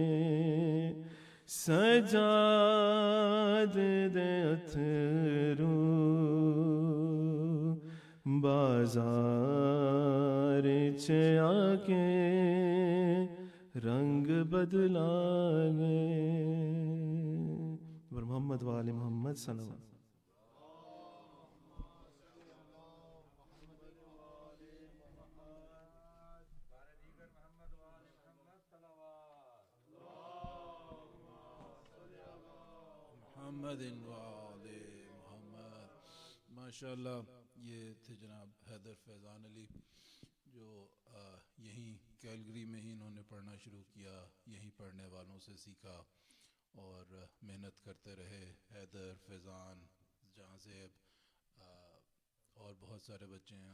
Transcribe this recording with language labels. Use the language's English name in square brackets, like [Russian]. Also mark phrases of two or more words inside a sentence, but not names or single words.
[Punjabi] سجاد دے اتھرو بازار چ آکے رنگ بدلانے ور [Arabic] محمد وآل محمد صلوات. محمد وآل محمد. [Urdu] ماشاءاللہ یہ تھے جناب حیدر فیضان علی جو یہیں کیلگری میں ہی انہوں نے پڑھنا شروع کیا، یہیں پڑھنے والوں سے سیکھا اور محنت کرتے رہے. حیدر، فیضان، جہاں زیب اور بہت سارے بچے ہیں.